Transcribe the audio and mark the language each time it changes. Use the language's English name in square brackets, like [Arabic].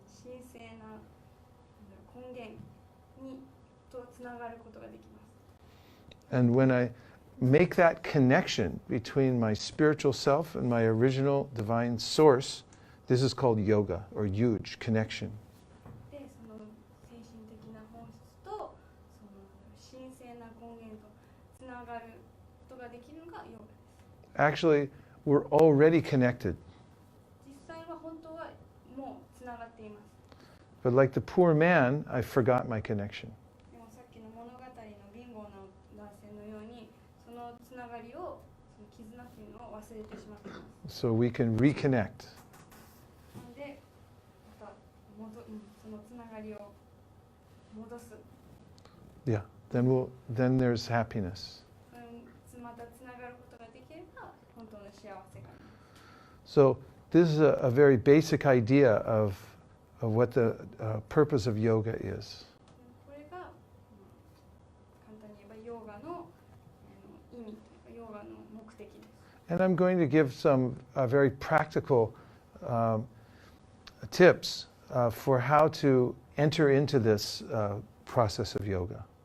[Japanese] 神聖な根源にとつながることができます。 [English] And when I make that connection between my spiritual self and my original divine source, this is called yoga, or huge connection. [Japanese] で、その精神的な本質とその神聖な根源とつながることができるのがヨガです。 [English] Actually, we're already connected. [Japanese] 実際は本当はもうつながっています。 [English] But like the poor man, I forgot my connection. [Japanese] でもさっきの物語の貧乏な男性のように、そのつながりを、その絆っていうのを忘れてしまっています。 [English] So we can reconnect. [Japanese] なので、またそのつながりを戻す。 [English] Yeah. Then there's happiness. [Japanese] またつながることができれば、本当の幸せがあります。 [English] So this is a very basic idea of what the purpose of yoga is. [Japanese] これが、簡単に言えばヨガの意味というか、ヨガの目的です。 [English] And I'm going to give some very practical tips for how to enter into this process of yoga.